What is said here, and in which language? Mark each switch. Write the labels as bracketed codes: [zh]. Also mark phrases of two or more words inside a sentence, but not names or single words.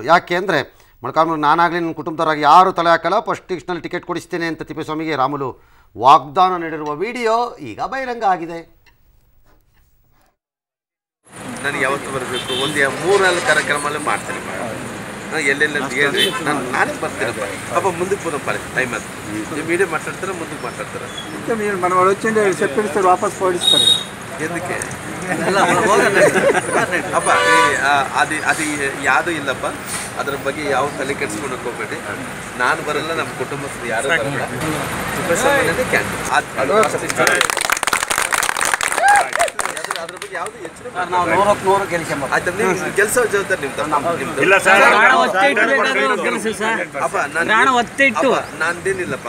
[kn] ಯಾಕೆ ಅಂದರೆ ಮೊಳಕಾಲ್ಮೂರು ನಾನಾಗಲಿ ನನ್ನ ಕುಟುಂಬದವರಾಗಿ ಯಾರು ತಲೆ ಹಾಕಲ್ಲ, ಫಸ್ಟ್ ಲಿಸ್ಟ್ನಲ್ಲಿ ಟಿಕೆಟ್ ಕೊಡಿಸ್ತೇನೆ ಅಂತ ತಿಪ್ಪೇಸ್ವಾಮಿಗೆ ರಾಮುಲು ವಾಗ್ದಾನ ನೀಡಿರುವ ವಿಡಿಯೋ ಈಗ ಬಹಿರಂಗ ಆಗಿದೆ. ನನಗೆ ಯಾವತ್ತು ಬರಬೇಕು, ಒಂದು 3-4 ಕಾರ್ಯಕ್ರಮ ಮಾಡ್ತೀನಿ. ನಾನು ಎಲ್ಲೆಲ್ಲ ಹೇಳ್ರಿ ನಾನೇ ಬರ್ತೀನಪ್ಪ. ಪಾಪ ಮುಂದಕ್ಕೆ [te] పోదాం టైం అది. మీరే మాట్లాడతారా, ముందుకు మాట్లాడతారా? మనం వచ్చింది చెప్పిస్తారు, వాపస్ పోడిస్తారు. [kn] ఎందుకే ಅಪ್ಪ ಅದು ಯಾವುದು ಇಲ್ಲಪ್ಪ. ಅದ್ರ ಬಗ್ಗೆ ಯಾವ ತಲೆ ಕೆಡಿಸ್ಕೊಂಡು ಹೋಗ್ಬೇಡಿ. ನಾನು ಬರಲ್ಲ, ನಮ್ಮ ಕುಟುಂಬಸ್ಥರು ಯಾರು ಬರಲ್ಲ. ಅದ್ರ ಬಗ್ಗೆ ಯಾವುದು ಕೆಲಸ ಜವಾಬ್ದಾರಿ ನಂದೇನಿಲ್ಲಪ್ಪ.